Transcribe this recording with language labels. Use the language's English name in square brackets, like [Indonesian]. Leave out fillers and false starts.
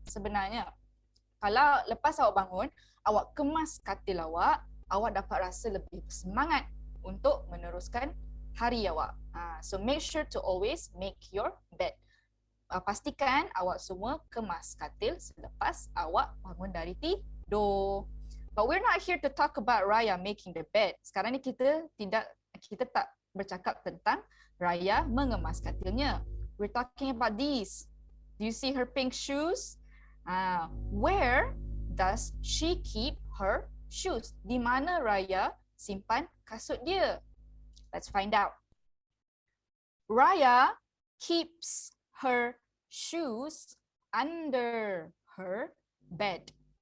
[Malay] Sebenarnya, kalau lepas awak bangun, awak kemas katil awak, awak dapat rasa lebih semangat untuk meneruskan hari awak. [English] So make sure to always make your bed. [Malay] Pastikan awak semua kemas katil selepas awak bangun dari tidur. [English] But we're not here to talk about Raya making the bed. [Malay] Sekarang ni kita tak bercakap tentang Raya mengemas katilnya. [English] We're talking about these. Do you see her pink shoes? Where does she keep her shoes? [Malay] Di mana Raya simpan kasut dia? [English] Let's find out. Raya keeps her shoes under her bed.